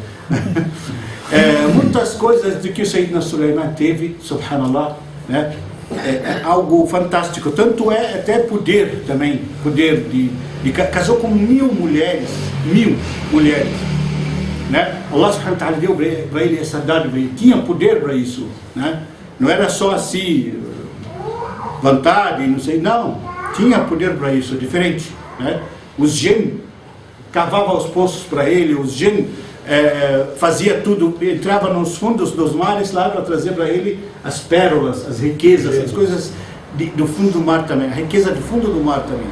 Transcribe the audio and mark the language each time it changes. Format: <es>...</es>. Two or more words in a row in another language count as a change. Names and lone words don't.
<pt>Muitas coisas de que o Sayyidina Sulaiman teve, subhanallah, né? É algo fantástico. Tanto é até poder também, casou com 1000 mulheres, né?</pt> <ar>الله سبحانه وتعالى</ar> <pt>deu para ele essa dádiva, ele tinha poder para isso, né? Não era só assim, vontade, não, tinha poder para isso, diferente, né? Os jinn cavavam os poços para ele, os jinn fazia tudo, entrava nos fundos dos mares lá para trazer para ele as pérolas, as riquezas, as coisas do fundo do mar também, a riqueza do fundo do mar também.</pt>